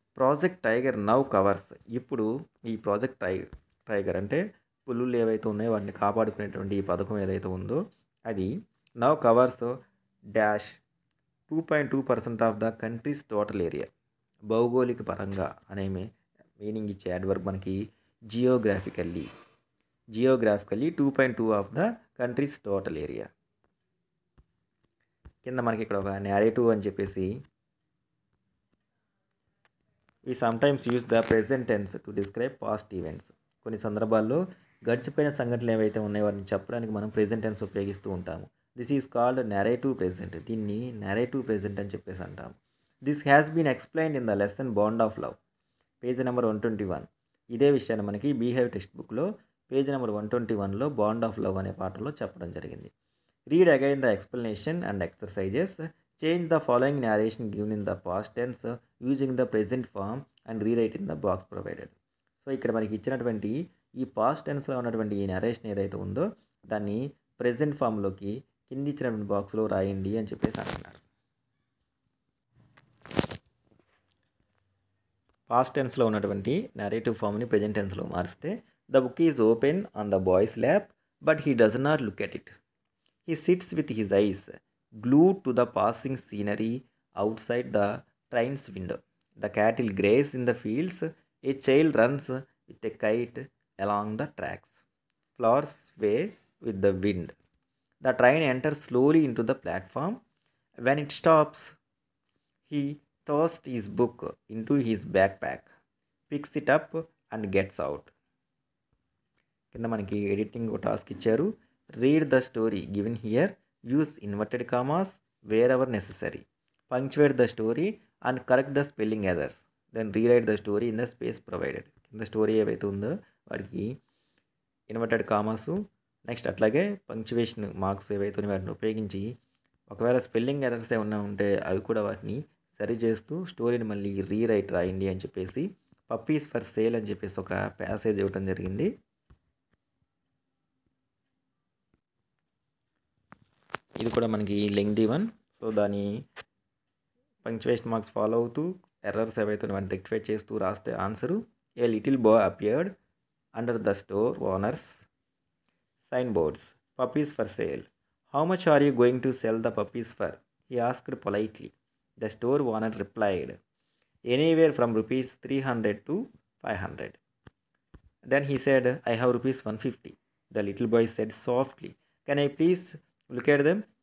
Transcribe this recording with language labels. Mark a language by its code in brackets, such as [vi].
[te] Project tiger now covers. ఇప్పుడు ఈ project tiger అంటే పులులు ఏవైతే ఉన్నాయో వాటిని కాపాడుకునేటువంటి ఈ పథకం ఏదైతే ఉందో అది [en] Now covers dash 2.2% of the country's total area. [te] భౌగోళిక పరంగా అనే మీనింగ్ ఇచ్చే యాడ్వర్బ్ మనకి జియోగ్రాఫికల్లీ [en] 2.2 of the country's total area. [te] కింద మనకి ఇక్కడ ఒక నేరేటివ్ అని చెప్పేసి [en] we sometimes use the present tense to describe past events. [te] కొన్ని సందర్భాల్లో గడిచిపోయిన సంఘటనలు ఏవైతే ఉన్నాయో వాటిని చెప్పడానికి మనం ప్రెజెంట్ టెన్స్ ఉపయోగిస్తూ ఉంటాము. [en] This is called narrative present. [te] దీన్ని నెరేటివ్ ప్రెజెంట్ అని చెప్పేసి అంటాము. [en] This has been explained in the lesson bond of love, page number 121. [te] ఇదే విషయాన్ని మనకి బిహేవ్ టెక్స్ట్ బుక్లో page number 121లో bond of love అనే పాఠంలో చెప్పడం జరిగింది. [en] Read again the explanation and exercises. Change the following narration given in the past tense using the present form and rewrite in the box provided. [te] So ఇక్కడ మనకి ఇచ్చినటువంటి ఈ past టెన్స్లో ఉన్నటువంటి ఈ నరేషన్ ఏదైతే ఉందో దాన్ని ప్రెజెంట్ ఫామ్లోకి కింది ఇచ్చినటువంటి బాక్స్లో రాయండి అని చెప్పేసి అంటున్నారు. పాస్ట్ టెన్స్లో ఉన్నటువంటి నరేటివ్ ఫామ్ని ప్రెజెంట్ టెన్స్లో మారిస్తే [en] The book is open on the boy's lap but he does not look at it. He sits with his eyes glued to the passing scenery outside the train's window. The cattle graze in the fields. A child runs with a kite along the tracks. Flowers sway with the wind. The train enters slowly into the platform. When it stops, he throws his book into his backpack, picks it up and gets out. [te] కింద మనకి editing ఒక task ఇచ్చారు. [en] Read the story given here. Use inverted commas wherever necessary. Punctuate the story and correct the spelling errors. Then rewrite the story in the space provided. [te] కింద story ఏవైతే ఉందో వాటికి inverted commas next అట్లాగే punctuation marks ఏవైతే ఉన్నాయో వాటిని ఉపయోగించి ఒకవేళ స్పెల్లింగ్ ఎర్రర్స్ ఏమన్నా ఉంటే అవి కూడా వాటిని సరి చేస్తూ స్టోరీని మళ్ళీ రీరైట్ రాయండి అని చెప్పేసి పప్పీస్ ఫర్ సేల్ అని చెప్పేసి ఒక ప్యాసేజ్ ఇవ్వడం జరిగింది. ఇది కూడా మనకి లెంగ్దీ వన్. సో దాని పంక్చువేషన్ మార్క్స్ ఫాలో అవుతూ ఎర్రర్స్ ఏవైతే వాటిని రెక్టిఫై చేస్తూ రాస్తే answer. [en] A little boy appeared under the store owner's sign boards. Puppies for sale. How much are you going to sell the puppies for? He asked politely. The store owner replied anywhere from ₹300 to ₹500. Then he said, I have ₹150. The little boy said softly, can I please look at them?